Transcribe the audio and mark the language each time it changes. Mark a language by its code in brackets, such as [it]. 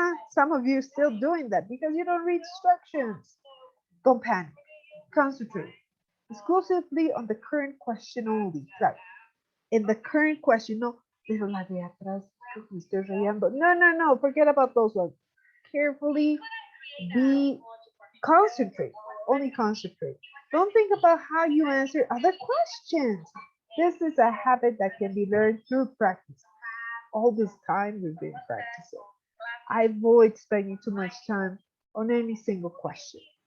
[en] Some of you still doing that because you don't read instructions. Don't panic. Concentrate exclusively on the current question only. Right. In the current question, [es] no, pero la de atrás, me estoy rayando. [en] No, forget about those ones. Carefully be concentrate, only concentrate. Don't think about how you answer other questions. This is a habit that can be learned through practice. All this time we've been practicing. I avoid spending too much time on any single question.